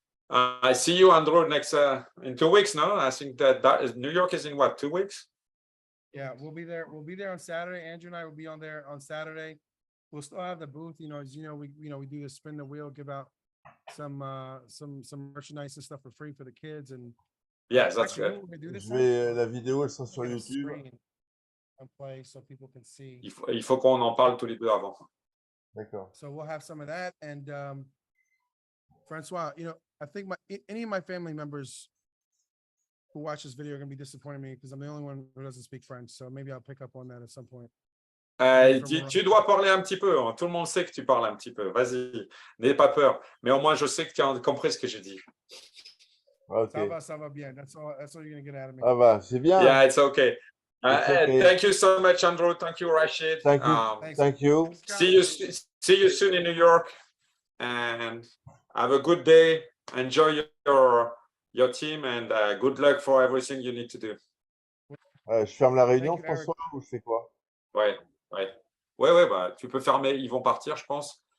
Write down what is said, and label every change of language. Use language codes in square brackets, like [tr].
[en] I see you, Andrew, next in 2 weeks. No, I think that New York is in what, 2 weeks? Yeah, we'll be there. We'll be there on Saturday. Andrew and I will be on there on Saturday. We'll still have the booth. You know, as you know, we do the spin the wheel, give out some merchandise and stuff for free for the kids. And yes, that's good. [fr] La vidéo, elle sera sur YouTube. [en] And play so people can see. [fr] Il faut qu'on en parle tous les deux avant. D'accord. [en] So we'll have some of that. And Francois, you know, I think any of my family members who watch this video are going to be disappointed in me because I'm the only one who doesn't speak French. So maybe I'll pick up on that at some point. [fr] Tu dois parler un petit peu. Hein. Tout le monde sait que tu parles un petit peu. Vas-y, n'aie pas peur. Mais au moins, je sais que tu as compris ce que j'ai dit. [en] Okay. [fr] Ça va bien. [en] That's all you're going to get out of me. [fr] Ah bah, c'est bien. [en] Yeah, it's okay. Okay. Thank you so much, Andrew. Thank you, Rachid. Thank you. Thank you. See you soon in New York. And have a good day. Enjoy your team and good luck for everything you need to do. [fr] Je ferme la réunion, François, ou je fais quoi? Ouais, bah, tu peux fermer, ils vont partir, je pense.